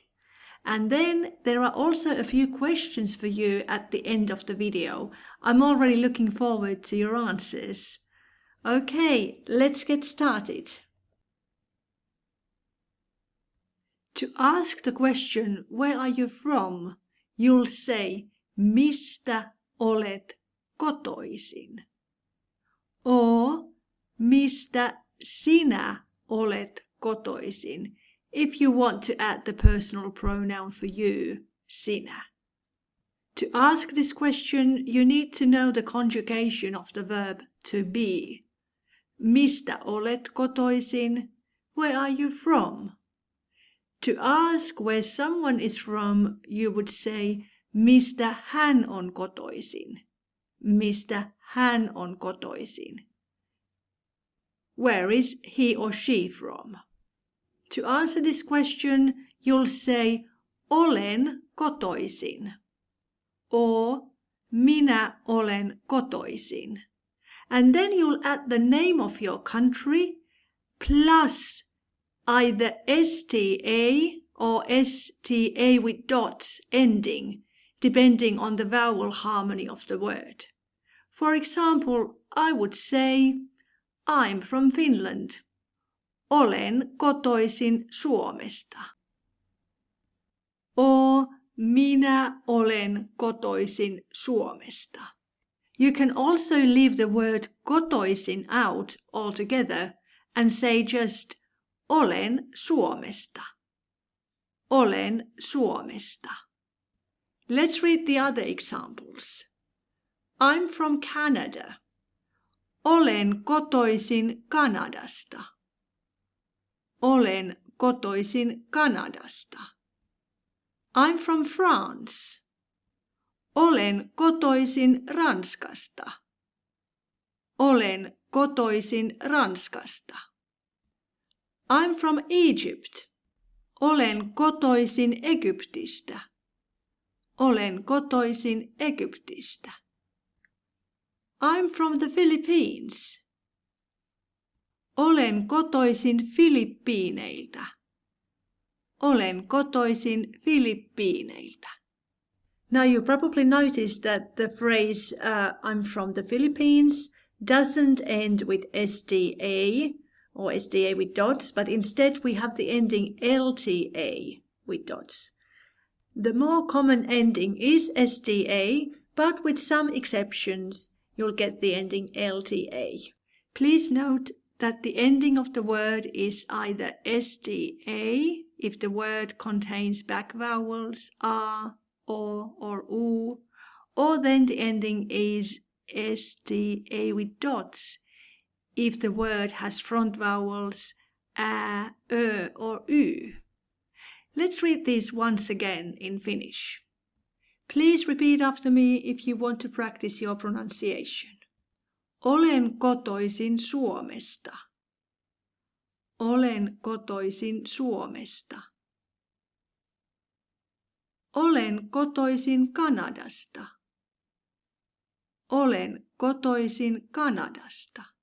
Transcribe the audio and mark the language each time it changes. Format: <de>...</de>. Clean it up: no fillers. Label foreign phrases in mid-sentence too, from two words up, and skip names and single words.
<en>And then there are also a few questions for you at the end of the video. I'm already looking forward to your answers. Okay, let's get started. To ask the question, where are you from, you'll say,</en> <fi>mistä olet kotoisin? Or, mistä sinä olet kotoisin,</fi> <en>if you want to add the personal pronoun for you, sinä. To ask this question, you need to know the conjugation of the verb to be.</en> <fi>Mistä olet kotoisin?</fi> <en>Where are you from? To ask where someone is from, you would say,</en> <fi>mistä hän on kotoisin? Mistä hän on kotoisin?</fi> <en>Where is he or she from? To answer this question, you'll say,</en> <fi>olen kotoisin. Or, minä olen kotoisin.</fi> <en>And then you'll add the name of your country plus either STA or STA with dots ending, depending on the vowel harmony of the word. For example, I would say, I'm from Finland.</en> <fi>Olen kotoisin Suomesta. Or, minä olen kotoisin Suomesta.</fi> <en>You can also leave the word kotoisin out altogether and say just</en> <fi>olen Suomesta. Olen Suomesta.</fi> <en>Let's read the other examples. I'm from Canada.</en> <fi>Olen kotoisin Kanadasta. Olen kotoisin Kanadasta.</fi> <en>I'm from France.</en> <fi>Olen kotoisin Ranskasta. Olen kotoisin Ranskasta.</fi> <en>I'm from Egypt.</en> <fi>Olen kotoisin Egyptistä. Olen kotoisin Egyptistä.</fi> <en>I'm from the Philippines.</en> <fi>Olen kotoisin Filippiineiltä. Olen kotoisin Filippiineiltä.</fi> <en>Now you probably noticed that the phrase I'm from the Philippines doesn't end with STA or STA with dots, but instead we have the ending LTA with dots. The more common ending is STA, but with some exceptions you'll get the ending LTA. Please note that the ending of the word is either STA if the word contains back vowels a, o, or u, or then the ending is STA with dots if the word has front vowels ä, ö, or y. Let's read these once again in Finnish. Please repeat after me if you want to practice your pronunciation.</en> <fi>Olen kotoisin Suomesta. Olen kotoisin Suomesta. Olen kotoisin Kanadasta. Olen kotoisin Kanadasta.</fi>